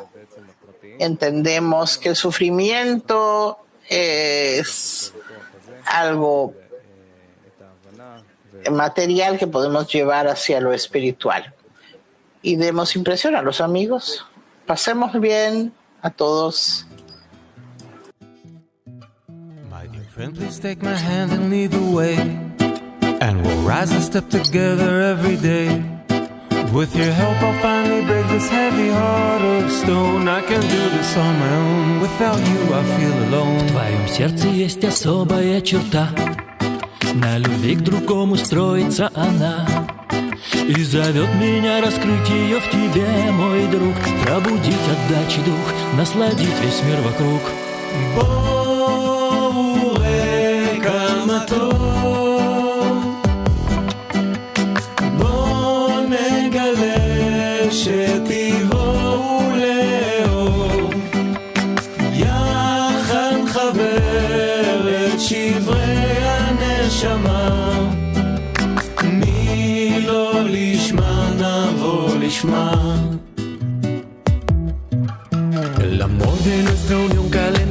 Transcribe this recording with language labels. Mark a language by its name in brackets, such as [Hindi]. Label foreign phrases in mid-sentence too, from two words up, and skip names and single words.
[Spanish] Entendemos que el sufrimiento es algo material que podemos llevar hacia lo espiritual. Y demos impresión a los amigos. Pasemos bien a todos. [English] My dear friend, please take my hand and lead the way, and we'll rise and step together every day. With your help I'll finally break this heavy heart of stone. I can do this on my own. Without you I feel alone. [Russian] В твоем сердце есть особая черта. На любви к другому строится она. И зовет меня раскрыть ее в тебе, мой друг. Пробудить отдачи дух, насладить весь мир вокруг. [Hebrew] בואו כמותו, בוא נגלה שתבואו לאור. יחד נחבר את שברי הנשמה. [Spanish] El amor de nuestra unión